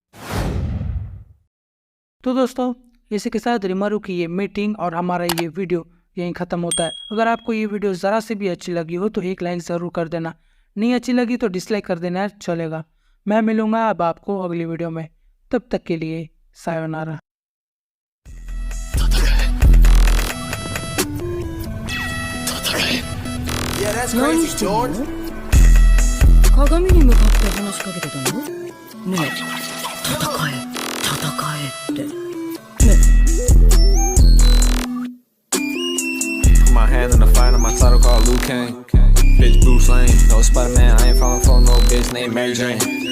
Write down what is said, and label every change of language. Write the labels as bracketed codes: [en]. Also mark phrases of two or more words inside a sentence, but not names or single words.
[hi] तो दोस्तों इसी के साथ रीमरू की ये मीटिंग और हमारा ये वीडियो यहीं ख़त्म होता है। अगर आपको ये वीडियो ज़रा से भी अच्छी लगी हो तो एक लाइक ज़रूर कर देना, नहीं अच्छी लगी तो डिसलाइक कर देना, चलेगा। मैं मिलूंगा अब आपको अगली वीडियो में, तब तक के लिए सायोनारा। [ja] 鏡に向かって話しかけてたの？ねえ、戦え、戦えって。ねえ。 [en] Put my hand in the fire, my title called Liu Kang. Bitch Bruce Lane, no Spider-Man, I ain't falling for no bitch named Mary Jane.